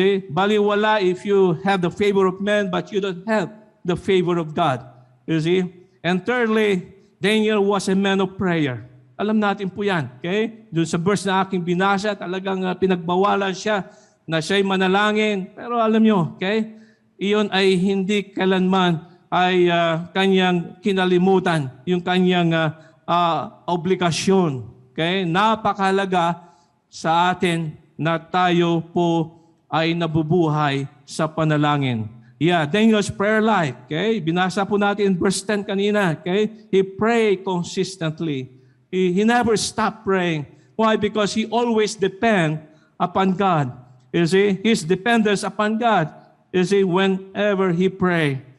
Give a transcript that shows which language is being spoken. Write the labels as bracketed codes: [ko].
[tl] Baliwala [en] if you have the favor of men, but you don't have the favor of God. And thirdly, Daniel was a man of prayer. [tl] Alam natin po yan. Okay? Doon sa verse na aking binasa, talagang pinagbawalan siya na siya'y manalangin. Pero alam nyo, okay? Iyon ay hindi kailanman ay kanyang kinalimutan, yung kanyang obligasyon. Okay? Napakahalaga sa atin na tayo po ay nabubuhay sa panalangin. [en] Yeah, Daniel's prayer life. Okay? [tl] Binasa po natin [en] in verse 10 kanina. Okay? He prayed consistently. He never stopped praying. Why? Because he always depend upon God. You see? His dependence upon God. You see, whenever he pray.